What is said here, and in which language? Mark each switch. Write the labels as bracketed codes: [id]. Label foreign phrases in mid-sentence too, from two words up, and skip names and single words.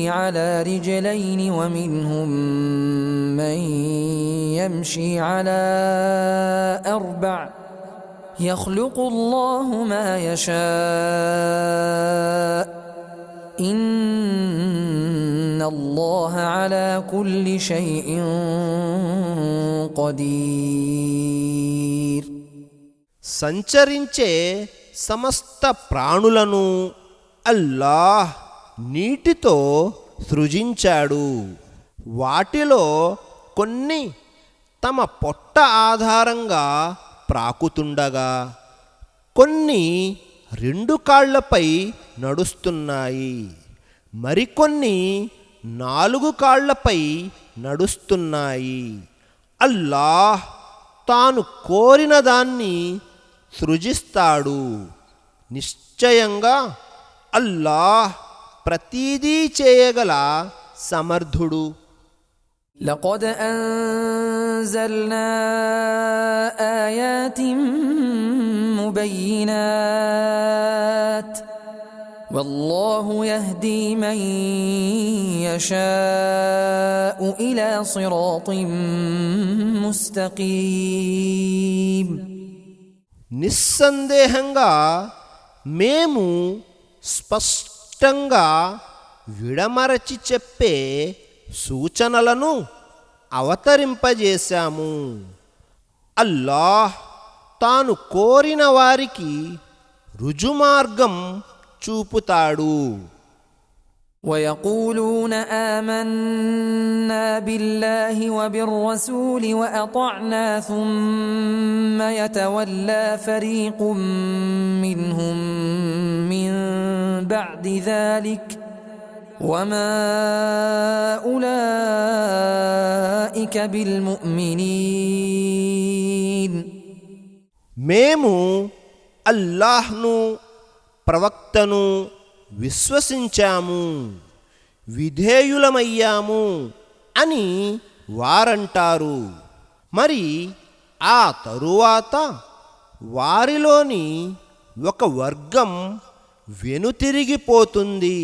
[ar] على رجلين ومنهم من يمشي على أربع يخلق الله ما يشاء إن إن الله على كل شيء قدير. [te] సంచరించే సమస్త ప్రాణులను అల్లాహ్ నీటితో సృజించాడు. వాటిలో కొన్ని తమ పొట్ట ఆధారంగా ప్రాకుతుండగా, కొన్ని 2 కాళ్లపై నడుస్తున్నాయి, మరికొన్ని 4 కాళ్లపై నడుస్తున్నాయి. అల్లాహ్ తాను కోరిన దాన్ని సృజిస్తాడు. నిశ్చయంగా అల్లాహ్ ప్రతీదీ చేయగల సమర్థుడు. [ar] لقد أنزلنا آيات مبينات والله يهدي من يشاء إلى صراط مستقيم. [te] నిస్సందేహంగా మేము స్పష్టంగా విడమరచి చెప్పే సూచనలను అవతరింపజేశాము. అల్లాహ్ తాను కోరిన వారికి రుజుమార్గం చూపుతాడు. [ar] ويقولون آمنا بالله وبالرسول وأطعنا ثم يتولى فريق منهم من بعد ذلك وما أولئك بالمؤمنين. [te] మేము అల్లాహ్ను ప్రవక్తను విశ్వసించాము, విధేయులమయ్యాము అని వారంటారు. మరి ఆ తరువాత వారిలోని ఒక వర్గం వెనుతిరిగిపోతుంది.